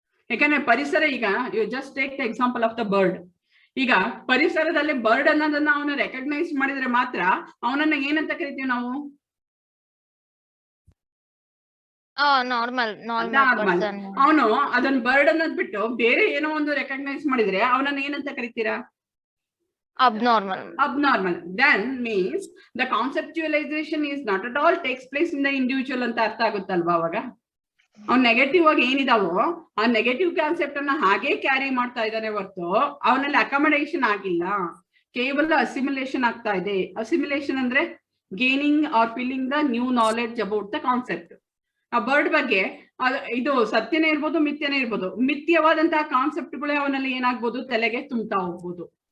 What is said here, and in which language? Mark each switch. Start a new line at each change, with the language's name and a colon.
Kannada: ಯಾಕಂದ್ರೆ ಪರಿಸರ, ಈಗ
English: You just take the example of the bird.
Kannada: ಈಗ ಪರಿಸರದಲ್ಲಿ ಬರ್ಡ್ ಅನ್ನೋದನ್ನ ಅವನು ರೆಕಗ್ನೈಸ್ ಮಾಡಿದ್ರೆ ಮಾತ್ರ ಅವನನ್ನ ಏನಂತ ಕರಿತೀವಿ ನಾವು?
English: Normal.
Kannada: ಅವನು ಅದನ್ನ ಬರ್ಡ್ ಅನ್ನೋದ್ ಬಿಟ್ಟು ಬೇರೆ ಏನೋ ಒಂದು ರೆಕಗ್ನೈಸ್ ಮಾಡಿದ್ರೆ ಅವನನ್ನ ಏನಂತ ಕರಿತೀರಾ?
English: Abnormal. Then means the conceptualization is not at all takes place in the individual
Kannada: ಅಂತ ಅರ್ಥ ಆಗುತ್ತಲ್ವಾ? ಅವಾಗ ಅವ್ನ್ ನೆಗೆಟಿವ್ ಆಗಿ ಏನಿದಾವೋ ಆ ನೆಗೆಟಿವ್ ಕಾನ್ಸೆಪ್ಟ್ ಅನ್ನ ಹಾಗೆ ಕ್ಯಾರಿ ಮಾಡ್ತಾ ಇದ್ದಾನೆ ಹೊರತು ಅವನಲ್ಲಿ ಅಕಾಮಡೇಷನ್ ಆಗಿಲ್ಲ, ಕೇವಲ ಅಸಿಮಿಲೇಷನ್ ಆಗ್ತಾ ಇದೆ. ಅಸಿಮಿಲೇಷನ್ ಅಂದ್ರೆ
English: Gaining or feeling the new knowledge about the concept.
Kannada: ಆ ಬರ್ಡ್ ಬಗ್ಗೆ ಇದು ಸತ್ಯನೇ ಇರ್ಬೋದು, ಮಿಥ್ಯನೇ ಇರ್ಬೋದು, ಮಿಥ್ಯವಾದಂತಹ ಕಾನ್ಸೆಪ್ಟ್ಗಳೇ ಅವನಲ್ಲಿ ಏನಾಗ್ಬೋದು, ತಲೆಗೆ ತುಂಬ್ತಾ ಹೋಗ್ಬೋದು.